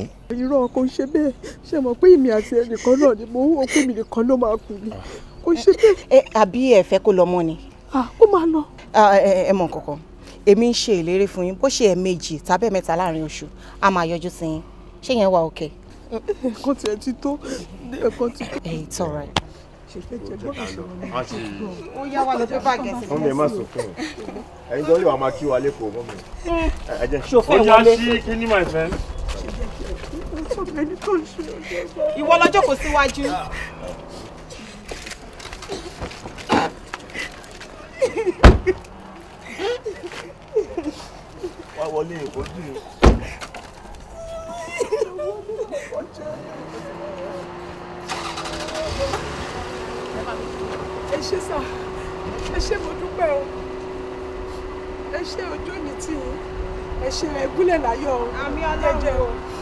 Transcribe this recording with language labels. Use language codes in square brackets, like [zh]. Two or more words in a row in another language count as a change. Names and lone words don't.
[yo] irọ́ kò ṣe bẹ́ẹ̀ ṣe mọ̀ pé èmi àti ẹnìkan náà ni mo wò pé mi nìkan ló máa kù ni kò ṣe bẹ́ẹ̀. àbí ẹ fẹ́ kó lọ mọ́ ni. ó máa lọ. ẹ mọ̀ kankan èmi ń ṣe ìlérí fún yín bó ṣe ẹ̀ẹ̀mejì tàbí ẹ̀mẹ́ta láàrin oṣù a máa yọjú sí yín ṣé yẹn wà òkè. ẹ̀kan tiẹ̀ ti tó ẹ̀kan ti tó. [en] It's all right. [yo] ó yá wa lọ pé báàgì ẹsẹ̀. wọ́n mi ẹ̀ má sọ fún un ẹ̀yin tó lè wà máa kí wa lẹ́kọ̀ọ́ mọ́ mi. ṣòfò ìwọlé ó yá sí kíní [en] my friend. [yo] ìwọ lọ́jọ́ kò síwájú. wá wọlé èkó dùn. ẹ ṣé sà ẹ ṣé mo dúpẹ́ o ẹ ṣé ojú òní tì yín ẹ ṣé ẹgúnlẹ̀ láyọ̀ o àmì ọlọ́jẹ́ o.